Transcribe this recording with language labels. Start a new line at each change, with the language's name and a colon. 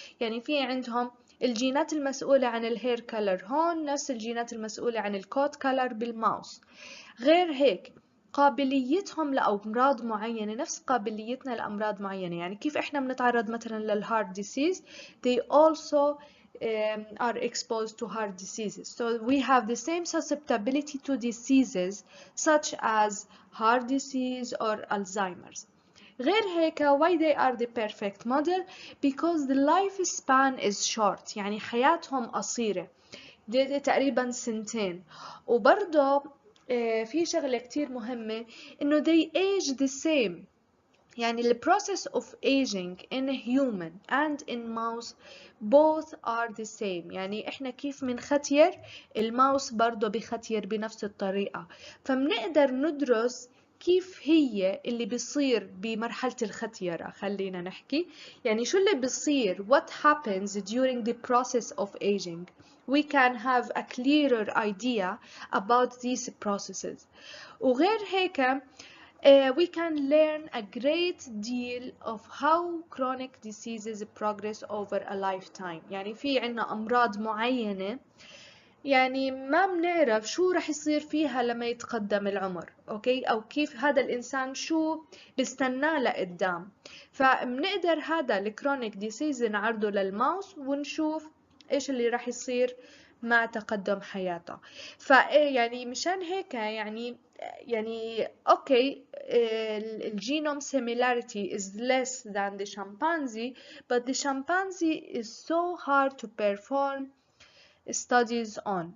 Arabic: يعني في عندهم الجينات المسؤولة عن الهير كولر هون نفس الجينات المسؤولة عن الكوت كولر بالماوس. غير هيك قابليتهم لأمراض معينة نفس قابليتنا لأمراض معينة. يعني كيف إحنا بنتعرض مثلا للهارت ديسيز
English: they also are exposed to heart diseases. So we have the same susceptibility to diseases such as heart disease or Alzheimer's.
Arabic: غير هيك
English: why they are the perfect model because the life span is short،
Arabic: يعني حياتهم قصيرة تقريبا سنتين. وبرضه في شغلة كتير مهمة إنه
English: they age the same. يعني the process of aging in a human and in mouse both are the same.
Arabic: يعني إحنا كيف منختير الماوس برضه بختير بنفس الطريقة. فمنقدر ندرس كيف هي اللي بيصير بمرحلة الختيرة. خلينا نحكي يعني شو اللي بيصير
English: what happens during the process of aging. We can have a clearer idea about these processes.
Arabic: وغير هيك
English: we can learn a great deal of how chronic diseases progress over a lifetime.
Arabic: يعني في عنا أمراض معينة يعني ما بنعرف شو رح يصير فيها لما يتقدم العمر. أوكي، أو كيف هذا الإنسان شو بستناه لقدام. فبنقدر هذا الكرونيك ديسيز نعرضه للماوس ونشوف إيش اللي رح يصير مع تقدم حياته. يعني مشان هيك يعني
English: يعني اوكي الجينوم similarity is less than the chimpanzee, but the chimpanzee is so hard to perform studies on.